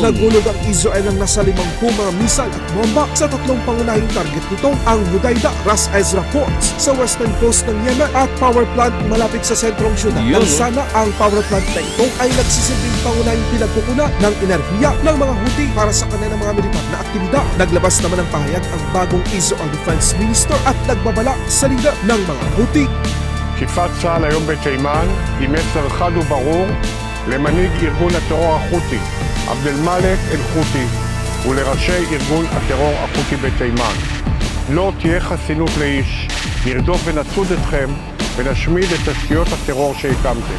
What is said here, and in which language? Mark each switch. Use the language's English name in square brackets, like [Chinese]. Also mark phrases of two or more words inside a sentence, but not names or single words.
[Filipino] Nagulog ang Israel ng nasa 50 mga missile at bomba sa tatlong pangunahing target nito, ang Hudaydah, Ras Ezra ports sa [English] western coast [Filipino] ng Yemen at [English] power plant [Filipino] malapit sa sentrong syudad Yun, ng Sana. Ang [English] power plant [Filipino] na ito ay nagsisilbing pangunahing pinagkukunan ng enerhiya ng mga Houthi para sa kanilang mga militar na aktibidad. Naglabas naman ng pahayag ang bagong [English] Israel Defense Minister [Filipino] at nagbabala sa lider ng mga Houthi. [Hebrew] תקיפת צה"ל היום בתימן היא מסר חד וברור למנהיג ארגון הטרור החותי עבד אל-מאלק אל-חותי ולראשי ארגון הטרור החותי בתימן. לא תהיה חסינות לאיש, נרדוף ונצוד אתכם ונשמיד את תשתיות הטרור שהקמתם.